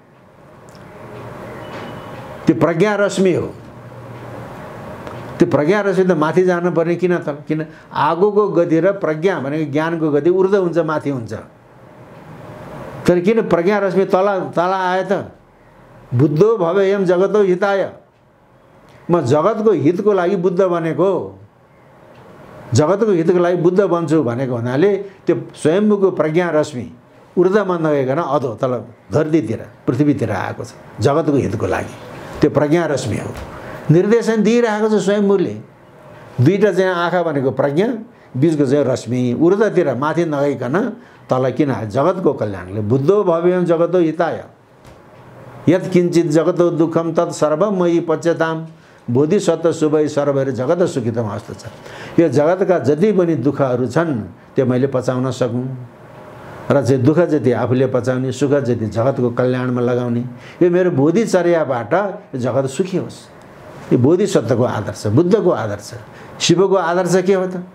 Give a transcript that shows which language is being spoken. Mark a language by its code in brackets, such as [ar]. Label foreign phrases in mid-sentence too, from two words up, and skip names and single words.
[ne] त्यो प्रज्ञा रश्मि हो। त्यो प्रज्ञा रश्मि त माथि जानुपर्ने किन त? किन आगोको गति र प्रज्ञा भनेको ज्ञानको गति ऊर्ध्व हुन्छ, माथि हुन्छ। तर किन प्रज्ञा रश्मि तल आयो त? [sa] बुद्धो भवेयम जगतो हिताय, [ne] म जगतको हितको लागि बुद्ध बनेको, जगतको हितको लागि बुद्ध बन्छु भनेको हुनाले त्यो स्वयम्भूको प्रज्ञा रश्मि ऊर्ध्वमा नगइकन अधो तल धरतीतिर पृथ्वीतिर आएको छ जगतको हितको लागि। त्यो प्रज्ञा रश्मि हो। निर्देशन दिइरहेको छ स्वयम्भूले। दुईटा चाहिँ आँखा भनेको प्रज्ञा, बीचको चाहिँ रश्मि ऊर्ध्वतिर माथि नगइकन तल किन जगतको कल्याणले। [sa] बुद्धो भव्यम जगतो हिताय यत् किञ्चित जगतो दुःखम तत् सर्वम मयि पच्यताम बोधिसत्व शुभै सर्वैर जगत सुखितम अवस्था छ। [ne] यो जगतका जति पनि दुःखहरू छन् त्यो मैले पचाउन सकूँ र चाहिँ दुःख जति आफूले पचाउने, सुख जति जगतको कल्याणमा लगाउने, यो मेरो बोधिचर्याबाट जगत सुखी होस्। यो बोधिसत्वको आदर्श, बुद्धको आदर्श, शिवको आदर्श के हो त?